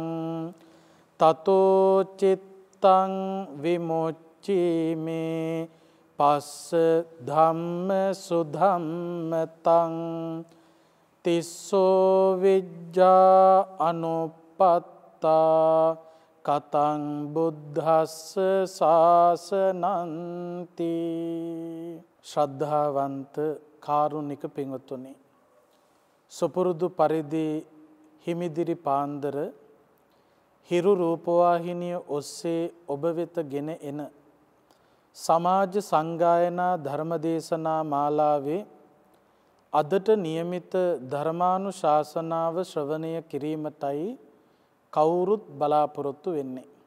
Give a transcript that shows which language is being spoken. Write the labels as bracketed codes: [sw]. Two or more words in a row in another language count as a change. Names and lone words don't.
[pi] තතෝ චිත්තං විමුච්චීමේ පස්ස ධම්ම සුධම්මතං තිස්සෝ විජ්ජා අනුපත්තා කතං බුද්ධස්ස ශාසනන්ති. [si] ශ්‍රද්ධාවන්ත කාරුණික පින්වත්නි, සුපුරුදු පරිදි හිමිදිරි පාන්දර හිරු රූපවාහිනිය ඔස්සේ ඔබ වෙත ගෙන එන සමාජ සංගායනා ධර්මදේශනා මාලාවේ අදට නියමිත ධර්මානුශාසනාව ශ්‍රවණය කිරීමටයි කවුරුත් බලාපොරොත්තු වෙන්නේ.